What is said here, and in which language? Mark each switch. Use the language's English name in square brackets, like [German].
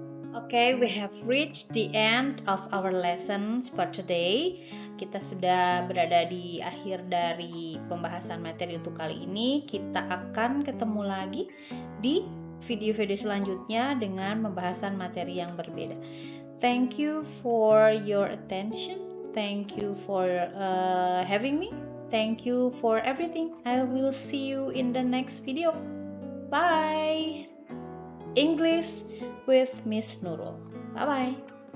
[English] Okay, we have reached the end of our lessons for today. [Indonesian] Kita sudah berada di akhir dari pembahasan materi untuk kali ini. Kita akan ketemu lagi di video-video selanjutnya dengan pembahasan materi yang berbeda. [English] Thank you for your attention. Thank you for having me. Thank you for everything. I will see you in the next video. Bye. English with Miss Nurul. Bye-bye.